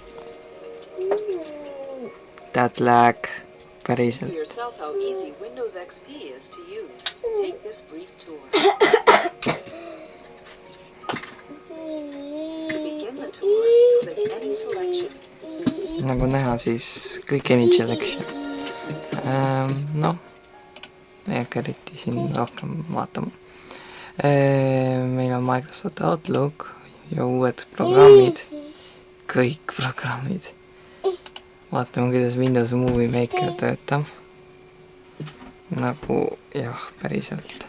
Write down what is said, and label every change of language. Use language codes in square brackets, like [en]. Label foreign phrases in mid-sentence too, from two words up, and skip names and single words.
[en] That lag. Päriselt. See for yourself how easy Windows XP is to use. Take this brief tour. To begin the tour, click any selection. [et] Nagu näha, siis kõik [en] any selection. [et] No, ei hakka eriti siin rohkem vaatama. Meil on Microsoft Outlook ja uued programmid. Kõik programmid. Vaatame, kuidas Windows Movie Maker töötab. Nagu, jah, päriselt.